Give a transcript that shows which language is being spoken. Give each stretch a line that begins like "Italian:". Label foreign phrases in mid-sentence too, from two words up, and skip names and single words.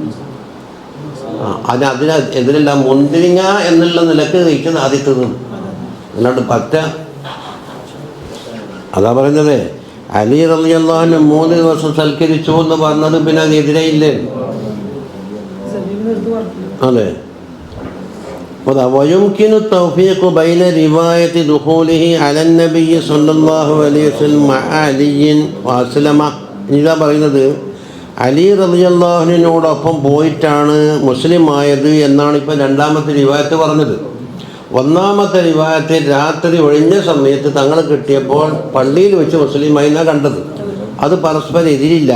Malayalam: അതിനെതിരല്ല, മുന്തിരിങ്ങ എന്നുള്ള നിലക്ക് കഴിച്ചത് ആദ്യത്തത്, അല്ലാണ്ട് പറ്റ. അതാ പറഞ്ഞത് അലി
Arabic: رضي الله عنه
Malayalam: 3 ദിവസം സൽക്കരിച്ചു എന്ന് പറഞ്ഞത് പിന്നെ അതിനെതിരെയില്ലേ? അതെ.
Arabic: ويمكن التوفيق بين رواية دخوله على النبي صلى الله عليه وسلم مع علي وأسلم.
Malayalam: ഇതാ പറയുന്നത് അലി റളിയല്ലാഹുവിനോടൊപ്പം പോയിട്ടാണ് മുസ്ലിം ആയത് എന്നാണ് ഇപ്പം രണ്ടാമത്തെ റിവായത്ത് പറഞ്ഞത്. ഒന്നാമത്തെ റിവായത്തിൽ രാത്രി ഒഴിഞ്ഞ സമയത്ത് തങ്ങൾ കിട്ടിയപ്പോൾ പള്ളിയിൽ വെച്ച് മുസ്ലിമായി എന്നാണ് കണ്ടത്. അത് പരസ്പരം എതിരില്ല.